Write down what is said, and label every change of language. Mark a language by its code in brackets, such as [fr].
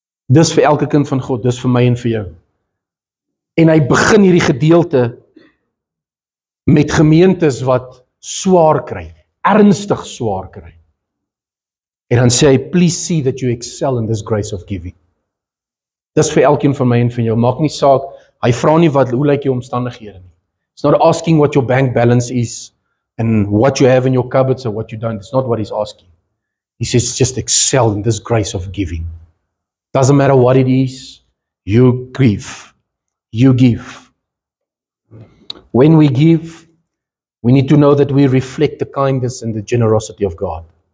[af] Dis vir elke kind van God, dis vir my en vir jou. En hy begin hierdie gedeelte met gemeentes wat swaar kry, ernstig swaar kry. En dan sê hy, [en] please see that you excel in this grace of giving. [af] Dis vir elkeen van my en van jou, maak nie saak, hy vra nie hoe lyk jou omstandighede nie. [en] It's not asking what your bank balance is, and what you have in your cupboards or what you don't. It's not what he's asking. He says, just excel in this grace of giving. Doesn't matter what it is, you give. You give. When we give, we need to know that we reflect the kindness and the generosity of God.